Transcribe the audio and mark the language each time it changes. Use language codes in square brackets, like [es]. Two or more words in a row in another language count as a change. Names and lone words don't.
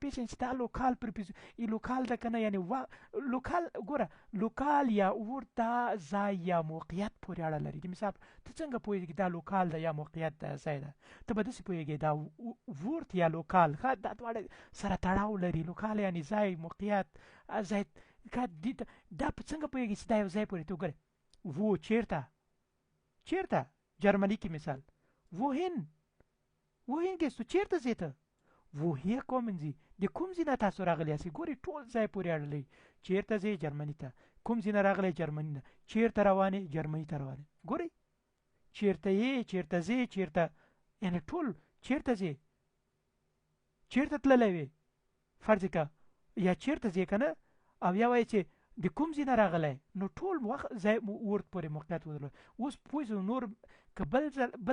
[ps] پېژنې چې دا لوکال لوکال ده که نه یعنې لوکال ګوره لوکال یا ورد دا ځای یا موقعیت پورې اړه لري د مثال ته څنګه پوهېږې دا لوکال ده یا موقعیت ده ځای ده ته به داسې پوهېږې دا ورد یا لوکال ښه دا دواړه سره تړاو لري لوکال یعنې ځای موقعیت ځای دا په څنګه پوهېږې چې دا یو ځای پورې ته وګوره وو چېرته جرمني کې مثال [de] wohin gehst du [ps] چېرته ځې ته [de] woher kommen Sie [ps] د کوم ځای نه تاسو راغلی یاستئ ګورئ ټول ځای پورې اړه لري چېرته ځې جرمني ته کوم ځای نه راغلی جرمني نه چېرته روان یې جرمني ته روان یې ګورئ چېرته یې چېرته ځې چېرته یعنې ټول چېرته ځې چېرته تللی وې فرض که یا چېرته ځې که نه او یا وایې چې د کوم ځای نه راغلی نو ټول وخت ځای ورد پورې موقعیت ودرلود اوس پوه شو نور که بل